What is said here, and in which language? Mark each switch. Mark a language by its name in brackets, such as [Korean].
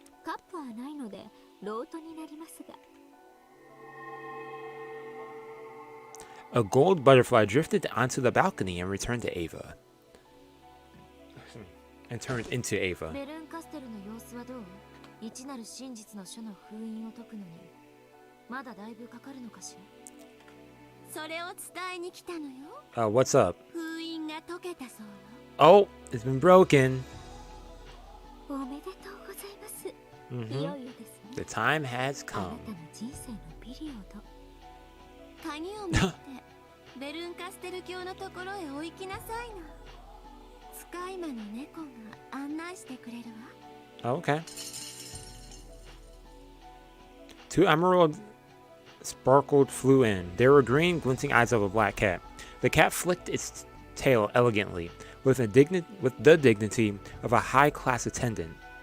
[Japanese] カップはないのでロートになりますが。 [English] A gold butterfly drifted onto the balcony and returned to Ava. And turned into Ava. [Japanese] ベルンカステルの様子はどう？一なる真実の書の封印を解くのにまだだいぶかかるのかしら。それを伝えに来たのよ。 [English] What's up? [Japanese] 封印が解けたそうよ。 [English] Oh, it's been broken. [Japanese] おめでとうございます。いよいよですね。 [English] The time has [Japanese] あな [English] come. [Japanese] たの人生のピリオド。鍵を持ってベルンカステル教のところへお行きなさいの。使い魔の猫が案内してくれるわ。 [English] Okay. Two emerald sparkled flew in. They were green, glinting eyes of a black cat. The cat flicked its tail elegantly, with the dignity of a high-class attendant.